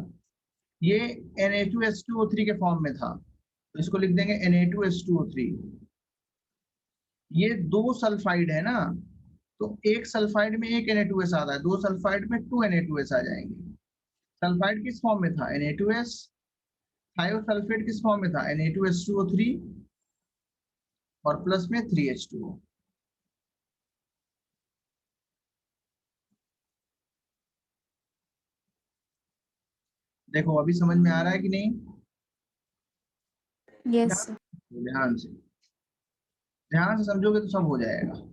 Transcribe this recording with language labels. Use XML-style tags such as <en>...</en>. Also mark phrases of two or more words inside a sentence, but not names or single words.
<hi>ये Na2S2O3 के फॉर्म में था, तो इसको लिख देंगे Na2S2O3 ये 2 सल्फाइड है ना, तो एक सल्फाइड में एक Na2S आता है, 2 सल्फाइड में 2 Na2S आ जाएंगे। सल्फाइड किस फॉर्म में था? Na2S। थायोसल्फेट किस फॉर्म में था? Na2S2O3 और प्लस में 3H2O। देखो अभी समझ में आ रहा है कि नहीं?</hi> <en>Yes sir.</en> <hi>ध्यान से, ध्यान से समझोगे तो सब हो जाएगा।</hi>